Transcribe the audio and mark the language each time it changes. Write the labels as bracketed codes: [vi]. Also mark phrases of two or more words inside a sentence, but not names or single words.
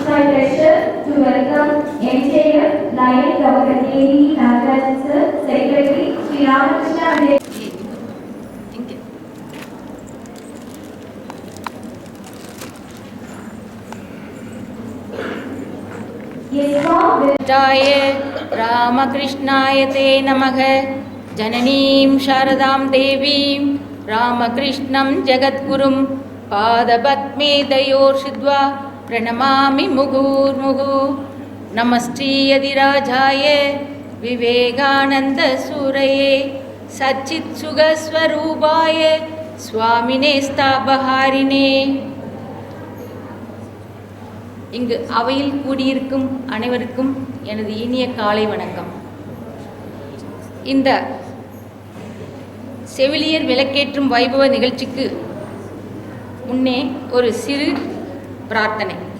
[en] pleasure to welcome MJF Lion Dr. K.D. Nagarajan Sir, Secretary, Sri Ramakrishna Adhyaya. Yes, ma'am. [sa] जय रामकृष्णाय ते नमः जननीं शारदां देवीं रामकृष्णं जगद्गुरुं पादपद्मे दयोर्षिद्वा प्रणमामि मुहुर्मुहुः नमस्ते विवेकानन्दसूरये सच्चित्सुखस्वरूपाय स्वामिने स्तापहारिणे. [ta] இங்கு அவையில் கூடியிருக்கும் அனைவருக்கும் எனது இனிய காலை வணக்கம். இந்த செவிலியர் விளக்கேற்றும் வைபவ நிகழ்ச்சிக்கு முன்னே ஒரு சிறு பிரார்த்தனை.